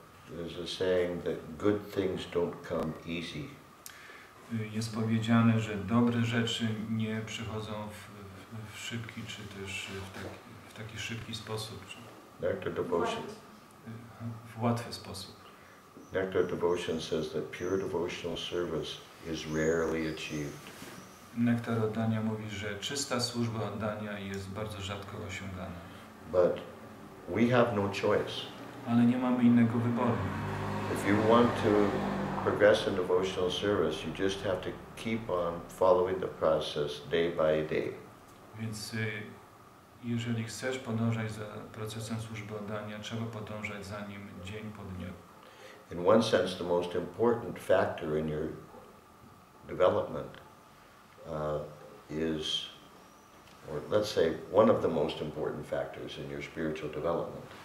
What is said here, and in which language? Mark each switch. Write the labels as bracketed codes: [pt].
[en] There's a saying that good things don't come easy. [pl] Jest powiedziane, że dobre rzeczy nie przychodzą w szybki, czy też w taki szybki sposób. [en] Nectar devotion. [pl] W łatwy sposób. [en] Nectar devotion says that pure devotional service is rarely achieved. [pl] Nektar oddania mówi, że czysta służba oddania jest bardzo rzadko osiągana. [en] But we have no choice. [pl] Ale nie mamy innego wyboru. [en] If you want to progress in devotional service, you just have to keep on following the process day by day. [pl] Więc jeżeli chcesz podążać za procesem służby oddania, trzeba podążać za nim dzień po dniu. [en] In one sense, the most important factor in your development is, or let's say, one of the most important factors in your spiritual development